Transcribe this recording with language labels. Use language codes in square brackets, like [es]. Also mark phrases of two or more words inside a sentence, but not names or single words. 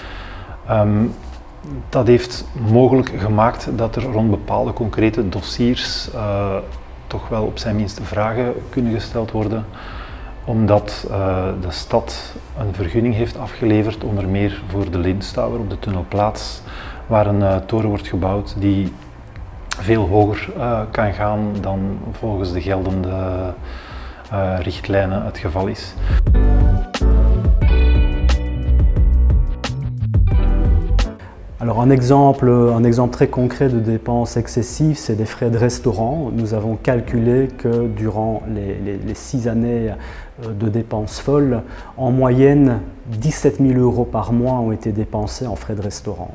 [nl] Dat heeft mogelijk gemaakt dat er rond bepaalde concrete dossiers toch wel op zijn minst vragen kunnen gesteld worden, omdat de stad een vergunning heeft afgeleverd, onder meer voor de Lindstower op de Tunnelplaats, waar een toren wordt gebouwd die veel hoger kan gaan dan volgens de geldende richtlijnen het geval is. [fr] Alors un exemple très concret de dépenses excessives, c'est des frais de restaurant. Nous avons calculé que durant les 6 années de dépenses folles, en moyenne 17 000 € par mois ont été dépensés en frais de restaurant.